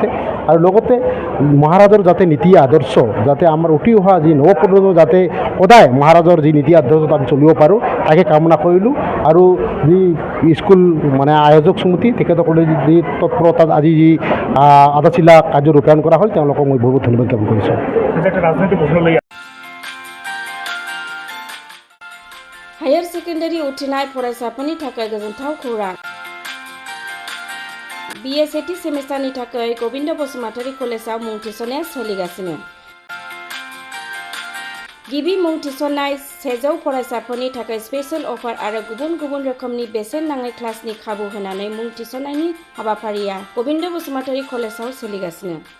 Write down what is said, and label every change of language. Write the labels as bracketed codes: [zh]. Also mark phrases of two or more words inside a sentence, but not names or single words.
[as] আৰু লগতে মহাৰাজৰ যাতে নীতি আদৰ্শ যাতে আমাৰ উঠি অহা যি নৱপ্ৰজন্ম যাতে সদায় মহাৰাজৰ যি নীতি আদৰ্শ আমি চলিব পাৰোঁ তাকে কামনা কৰিলোঁ। আৰু যি স্কুল মানে আয়োজক সমিতি তেখেতসকলে যি তৎপৰতাত আজি যি আধাৰশিলা কাৰ্য ৰূপায়ণ কৰা হ'ল, তেওঁলোকক মই বহুত ধন্যবাদ জ্ঞাপন কৰিছোঁ। [en] higher secondary [brx] उथ्रिनाय फरायसाफोरनि थाखाय गोजोनथाव खौरां। BA सेथि सेमिस्टारनि थाखाय गोविन्द बसुमतारी कलेजाव मुं थिसननाया सोलिगासिनो। गिबि मुं थिसननाय 100 फरायसाफोरनि थाखाय [en] special offer [brx] आरो गुबुन गुबुन रोखोमनि बेसेन नाङै क्लासनि खाबु होनानै मुं थिसननायनि हाबाफारिया गोविन्द बसुमतारी कलेजाव सोलिगासिनो।